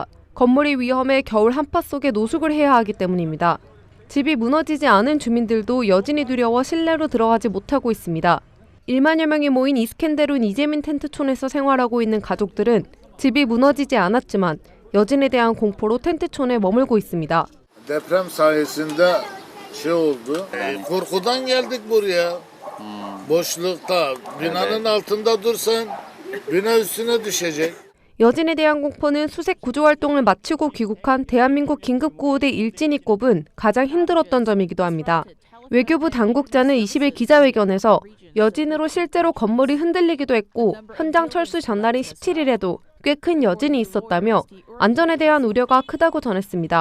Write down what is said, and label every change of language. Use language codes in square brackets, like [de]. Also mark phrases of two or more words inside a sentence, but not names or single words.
[ko] 건물이 위험해 겨울 한파 속에 노숙을 해야 하기 때문입니다. 집이 무너지지 않은 주민들도 여진이 두려워 실내로 들어가지 못하고 있습니다. 1만여 명이 모인 이스켄데룬 이재민 텐트촌에서 생활하고 있는 가족들은 집이 무너지지 않았지만 여진에 대한 공포로 텐트촌에 머물고 있습니다. [tr] Deprem sayesinde şey oldu. Korkudan geldik buraya. Boşlukta binanın altında dursan bina üstüne düşecek. [ko] 여진에 대한 공포는 수색 구조 활동을 마치고 귀국한 대한민국 긴급구호대 일진이 꼽은 가장 힘들었던 점이기도 합니다. 외교부 당국자는 20일 기자회견에서 여진으로 실제로 건물이 흔들리기도 했고 현장 철수 전날인 17일에도 꽤 큰 여진이 있었다며 안전에 대한 우려가 크다고 전했습니다.